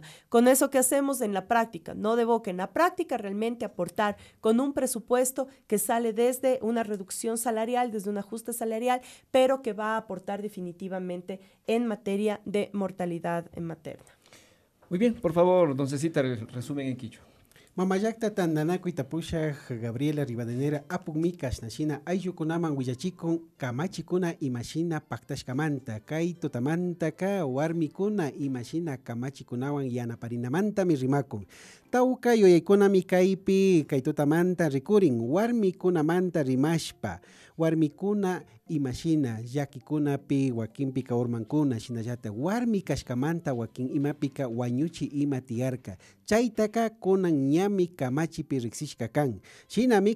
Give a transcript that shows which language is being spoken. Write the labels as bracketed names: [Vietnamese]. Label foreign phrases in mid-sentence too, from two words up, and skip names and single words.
[Spanish] Con eso, ¿qué hacemos en la práctica? No de boca, en la práctica realmente aportar con un presupuesto que sale desde una reducción salarial, desde un ajuste salarial, pero que va a aportar definitivamente en materia de mortalidad materna. Muy bien, por favor, don Cecita, resumen en quichua. [Quechua] Mamayakta tandanaku itapusha Gabriela Rivadenera apugmi kashnashina ayllukunaman willachikun kamachikuna imashina paktashkamanta kay tutamantaka warmikuna imashina kamachikunawan yanaparinamantami rimakun. Tawka yuyaykunami kaypi kay tutamanta rikurin warmikunamanta rimashpa warmikuna imashina llakikunapi wakinpi kaurmankuna shinallata warmi kashkamanta wakin imapika wañuchi ima tiyarka chaytaka kunan ñami kamachipi riksishka kan shinami